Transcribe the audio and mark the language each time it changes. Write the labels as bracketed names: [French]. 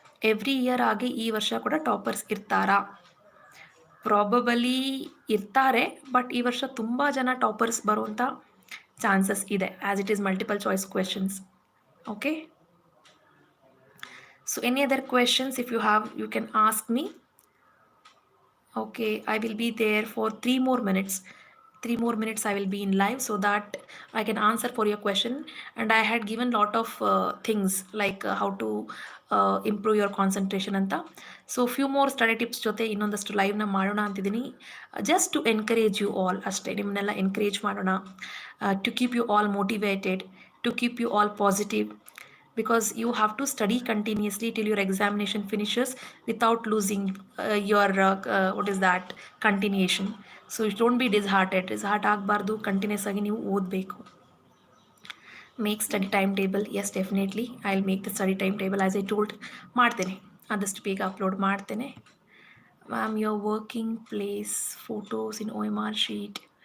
[Kannada] Every year ಆಗಿ ಈ ವರ್ಷ ಕೂಡ ಟಾಪರ್ಸ್ ಇರ್ತಾರಾ? ಪ್ರಾಬಬಲಿ ಇರ್ತಾರೆ, ಬಟ್ ಈ ವರ್ಷ ತುಂಬ ಜನ ಟಾಪರ್ಸ್ ಬರುವಂಥ ಚಾನ್ಸಸ್ ಇದೆ, [English] As it is multiple choice questions. Okay, so any other questions if you have, you can ask me. Okay, I will be there for 3 more minutes. 3 more minutes I will be in live so that I can answer for your question. And I had given lot of things like how to improve your concentration anta. So few more study tips [Kannada] jote ಇನ್ನೊಂದಷ್ಟು ಲೈವ್ನ ಮಾಡೋಣ ಅಂತಿದ್ದೀನಿ, [English] just to encourage you all [Kannada] ಅಷ್ಟೇ. ನಿಮ್ಮನ್ನೆಲ್ಲ encourage ಮಾಡೋಣ, [English] To keep you all motivated, to keep you all positive. because you have to study continuously till your examination finishes without losing your what is that continuation. So you don't be disheart [Kannada] ಆಗಬಾರ್ದು, continuous ಆಗಿ ನೀವು ಓದಬೇಕು. [English] Make study time table. Yes, definitely I will make the study time table as I told. [Kannada] ಮಾಡ್ತೇನೆ, ಆದಷ್ಟು ಬೇಗ upload ಮಾಡ್ತೇನೆ. [English] Ma'am, your working place photos in OMR sheet.